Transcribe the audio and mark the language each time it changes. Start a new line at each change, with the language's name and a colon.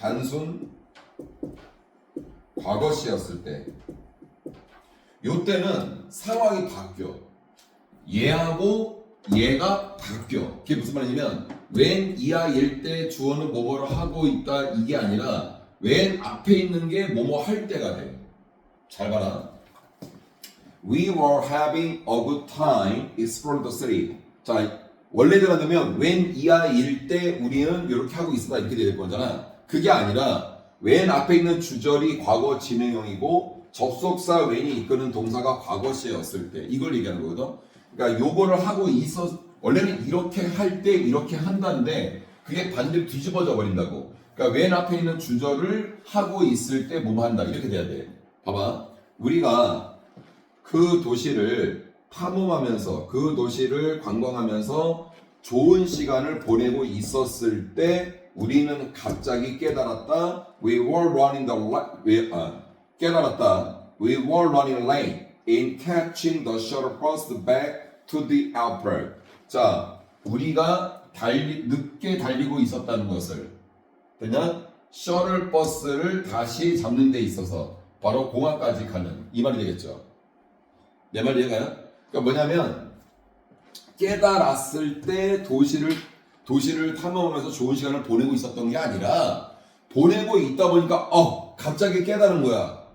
Korean: 단순 과거시였을 때 요때는 상황이 바뀌어. 얘하고 얘가 바뀌어. 그게 무슨 말이냐면 when 이하일 때 주어는 뭐뭐를 하고 있다 이게 아니라 when 앞에 있는 게 뭐뭐 할 때가 돼. 잘 봐라.
English: We were having a good time exploring the city.
Korean: 자 원래대로 하면 when 이하일 때 우리는 이렇게 하고 있었다 이렇게 될 거잖아. 그게 아니라 when 앞에 있는 주절이 과거 진행형이고 접속사 when이 이끄는 동사가 과거시였을 때 이걸 얘기하는 거거든. 그러니까 요거를 하고 있어 원래는 이렇게 할 때 이렇게 한다는데 그게 반대로 뒤집어져 버린다고. 그러니까 when 앞에 있는 주절을 하고 있을 때 뭐뭐 한다 이렇게 돼야 돼. 봐봐. 우리가 그 도시를 탐험하면서 그 도시를 관광하면서 좋은 시간을 보내고 있었을 때 우리는 갑자기 깨달았다.
English: We were running the
Korean: 깨달았다.
English: We were running late in catching the shuttle bus back to the airport.
Korean: 자, 우리가 늦게 달리고 있었다는 것을 그냥 셔틀 버스를 다시 잡는 데 있어서 바로 공항까지 가는 이 말이 되겠죠. 내 말 이해가요? 그러니까 뭐냐면 깨달았을 때 도시를 탐험하면서 좋은 시간을 보내고 있었던 게 아니라 보내고 있다 보니까 갑자기 깨달은 거야.